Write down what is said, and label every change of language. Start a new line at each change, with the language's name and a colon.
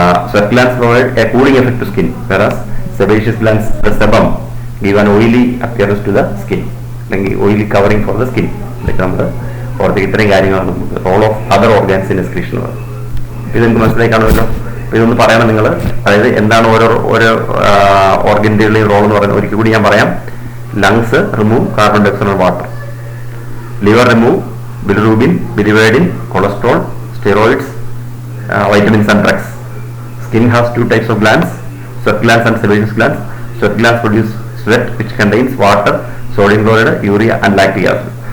English: Sweat glands provide a cooling effect to skin, whereas sebaceous glands, the sebum, give an oily appearance to the skin, like oily covering for the skin.
Malayalam: Like ഇത്രയും കാര്യങ്ങളാണ് നമുക്ക്
English: Role of other organs in excretion.
Malayalam: ഇത് നിങ്ങൾക്ക് മനസ്സിലാക്കാണല്ലോ. ഇതൊന്ന് പറയണം നിങ്ങൾ, അതായത് എന്താണ് ഓരോ ഓർഗൻ്റെയും റോൾ എന്ന് പറയുന്നത്. ഒരിക്കൽ കൂടി ഞാൻ പറയാം.
English: Lungs remove carbon dioxide and water. Liver remove bilirubin, biliverdin, cholesterol, steroids, vitamins and drugs. Skin has 2 types of glands, sweat glands and sebaceous glands. Sweat glands produce sweat which contains water, sodium chloride, urea and lactic acid.